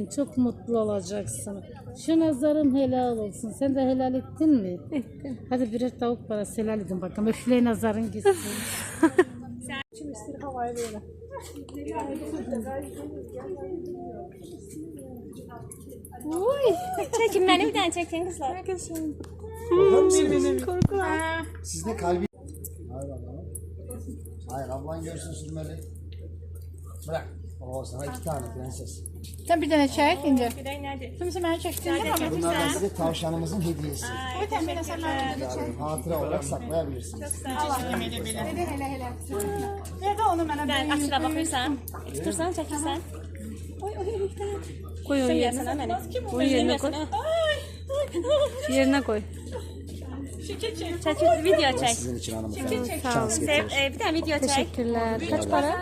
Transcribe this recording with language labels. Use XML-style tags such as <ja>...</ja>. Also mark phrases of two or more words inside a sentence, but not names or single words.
<tr>Çok mutlu olacaksın. Şu nazarın helal olsun. Sen de helal ettin mi? Ettim. Hadi birer tavuk parası helal edin bakalım. Öfle nazarın gitsin. Şimdi istir havaya böyle. Uy,</tr> <az>çəkin məni bir dənə çəkin qızlar.</az> <tr>Korkular. Sizde kalbi... Hayır ablan. Hayır ablan görsün sürmeli. Bırak. Oo sana 2 tane prenses.</tr> <az>Sen bir dənə çək indi.</az> <tr>Bir de nedir?</tr> <az>Kimsə məni çəksin</az> <tr>değil mi? Bunlardan size tavşanımızın hediyesi.</tr> <az>Bu təmin sən məni çək.</az> <tr>Yani hatıra olarak saklayabilirsiniz.</tr> <az>Elə. Ver də onu mənə.</az> <tr>Sen açıda bakırsan, tutursan, çekirsen. Koy onu Sen yerine. yersin ha beni. Onu yerine koy. Yerine koy. Çekil, video çek. Sizin için hanımefendi. Sağ ol. Şans getirir. Bir tane video çek. Teşekkürler. Kaç para?</tr>